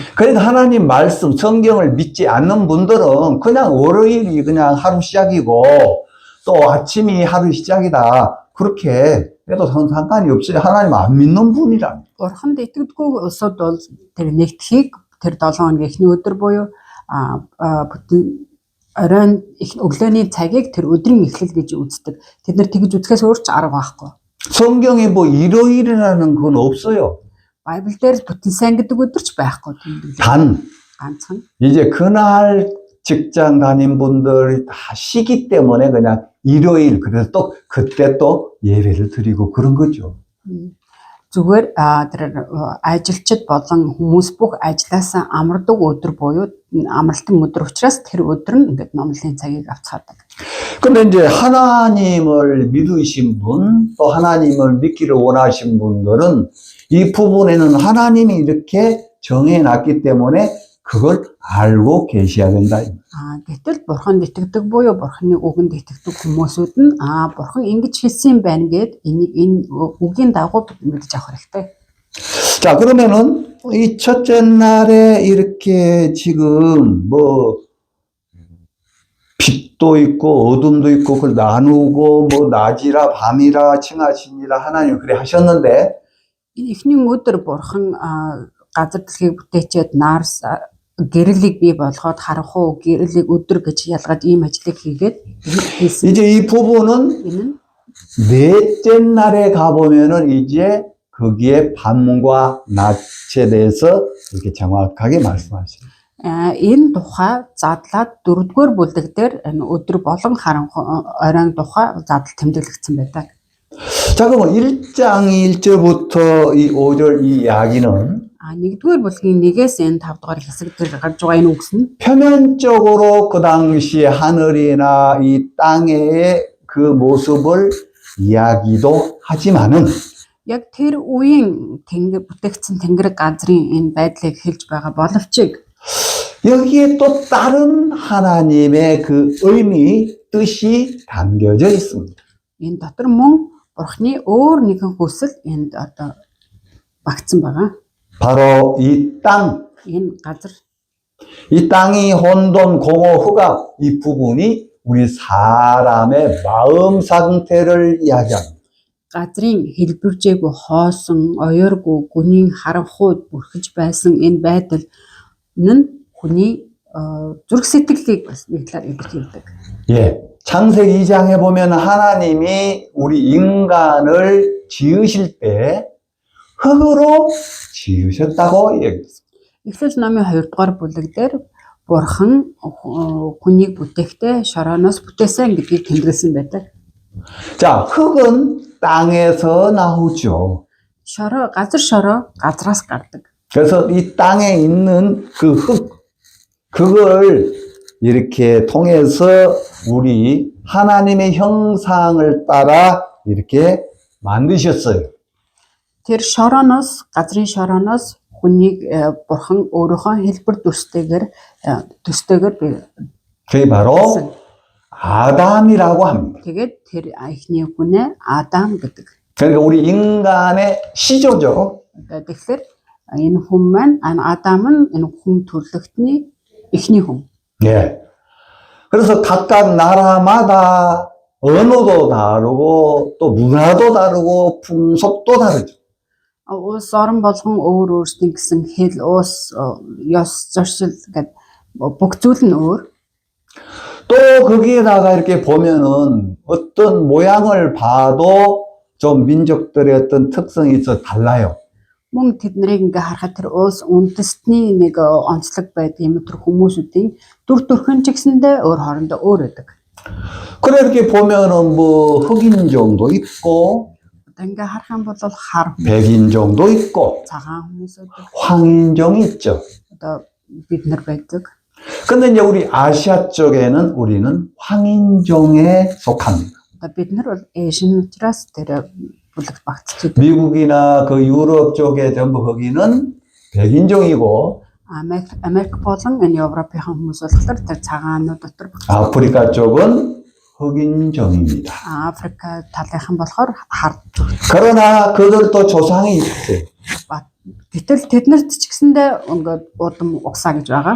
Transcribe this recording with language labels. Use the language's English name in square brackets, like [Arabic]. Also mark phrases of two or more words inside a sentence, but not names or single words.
[Korean] 그러니까 하나님 말씀, 성경을 믿지 않는 분들은 그냥 월요일이 그냥 하루 시작이고 또 아침이 하루 시작이다. 그렇게 해도 상관이 없어요. 하나님 안 믿는 분이라. [Mongolian] Бурханд итгэдэггүй улсууд бол тэр нэгдхийг тэр 7 хоногийн эхний өдөр буюу бүтэн оройн өглөөний цагийг тэр өдрийн эхлэл гэж үздэг. Тэд нар тэгж үзэхээс өөр ч арга байхгүй. [Korean] 성경에 뭐 일요일이라는 건 없어요. [Mongolian] Байбл дээр бүтэн сайн гэдэг өдөр ч байхгүй тэмдэглээ. [Korean] 단 [Mongolian] Ганцхан [Korean] 이제 그날 직장 다닌 분들이 다 쉬기 때문에 그냥 일요일 그래서 또 그때 또 예배를 드리고 그런 거죠. [Mongolian] зүгээр тэр ажилчид болон хүмүүс бүх ажилласаа амардаг өдөр буюу амралтын өдөр учраас тэр өдөр нь ингээд номлын цагийг авцгаадаг. [Korean] 근데 이제 하나님을 믿으신 분, 또 하나님을 믿기를 원하신 분들은 이 부분에는 하나님이 이렇게 정해놨기 때문에 그걸 알고 계셔야 된다. [Mongolian] Гэтэл бурханд итгэдэг буюу бурханы үгэнд итгэдэг хүмүүсүүд нь бурхан ингэж хэлсэн байна гэд энэ үгийн дагуу мэдж авах хэрэгтэй. [Korean] 자, 그러면은 이 첫째 날에 이렇게 지금 뭐 빛도 있고 어둠도 있고 그걸 나누고 뭐 낮이라 밤이라 칭하시니라 하나님 그래 하셨는데 [Mongolian] Энэ эхний өдөр бурхан газар дэлхийг бүтээчээд Нарс гэрлийг бий болгоод харанхуй гэрлийг өдөр гэж ялгаад ийм ажлыг хийгээд хийсэн. [Korean] 이제 이 부분은 [Mongolian] Энэ нь [Korean] 넷째 날에 가보면은 이제 거기에 밤과 낮에 대해서 이렇게 정확하게 말씀하십니다. [Mongolian] Энэ тухай задлаад дөрөвдүгээр бүлэг дээр энэ өдөр болон оройн тухай задал тэмдэглэгдсэн байдаг. [Korean] 자, 그러면 1장 1절부터 이 5절 이 이야기는 [Mongolian] нэгдүгээр бүлгийн 1-ээс энэ 5 дугаар хэсэг дээр гарч байгаа энэ үгс нь [Korean] 표면적으로 그 당시에 하늘이나 이 땅의 그 모습을 이야기도 하지만은 [Mongolian] яг тэр үеийн бүтээгдсэн тэнгэр газрын энэ байдлыг хэлж байгаа боловч [Korean] 여기에 또 다른 하나님의 그 의미, 뜻이 담겨져 있습니다. [Mongolian] энэ дотор мөн Бурхны өөр нэгэн хүсэл энд одоо багтсан байгаа. [Korean] 바로 이 땅, [Mongolian] Энэ газар [Korean] 이 땅이 혼돈, 공허, 흑암 이 부분이 우리 사람의 마음 상태를 이야기합니다. [Mongolian] газрын хэлбэржээгүй хоосон, оёргүй, гүнийн харанхуйд бүрхэж байсан энэ байдал нь хүний зүрх сэтгэлийг бас нэг талаар илэрхийлдэг. [Korean] 예. 창세기 2장에 보면 하나님이 우리 인간을 지으실 때 흙으로 지으셨다고 얘기했습니다. [Mongolian] Эхлэл номын 2 дугаар бүлэг дээр Бурхан хүнийг бүтээхдээ шорооноос бүтээсэн гэдгийг тэмдэглэсэн байдаг. [Korean] 자, 흙은 땅에서 나오죠. [Mongolian] газар шороо газраас гардаг. [Korean] 그래서 이 땅에 있는 그 흙, 그걸 이렇게 통해서 우리 하나님의 형상을 따라 이렇게 만드셨어요. [Mongolian] Тэр газрын шорооноос хүнийг Бурхан өөрийнхөө хэлбэр төстэйгээр [Korean] 그게 바로 아담이라고 합니다. [Mongolian] тэгээд тэр эхний хүнээ Адам гэдэг. [Korean] 그러니까 우리 인간의 시조죠. [Mongolian] Тэгэхээр энэ хүн маань Адам нь энэ хүн төрлөختний эхний хүн. [Korean] 예. 그래서 각각 나라마다 언어도 다르고 또 문화도 다르고 풍속도 다르죠. [Mongolian] Улс орон болгон өөрсдийн гэсэн хэл, ус, ёс, зуршил гэдэг бүх зүйл нь өөр. [Korean] 또 거기에다가 이렇게 보면은 어떤 모양을 봐도 좀 민족들의 어떤 특성이 있어 달라요. [Mongolian] Мөн тэднийг ингээ харахад тэр улс үндэстний нэг онцлог байдаг юм тэр хүмүүсүүдийн дүр төрхөн ч гэсэндээ өөр хоорондоо өөр байдаг. [Korean] 그래 이렇게 보면은 뭐 흑인종도 있고 [Mongolian] Ингээ харах юм бол хар [Korean] 백인종도 있고 [Mongolian] цагаан хүмүүс байдаг. [Korean] 황인종이 있죠. [Mongolian] Одоо бид нар байдаг. [Korean] 근데 이제 우리 아시아 쪽에는 우리는 황인종에 속합니다. [Mongolian] Одоо бид нар бол Asian учраас тэр бүлэгт багтчих. [Korean] 미국이나 그 유럽 쪽에 전부 흑인은 백인종이고 [Mongolian] Америк болон энэ Европын хүмүүс болохоор тэр цагаанууд дотор [Korean] 아프리카 쪽은 흑인종입니다. [Mongolian] Африк талынхан болохоор хар. [Korean] 그러나 그들도 조상이 있어요. [Mongolian] Гэтэл тэднэрт ч гэсэндээ ингээд удам угсаа гэж байгаа.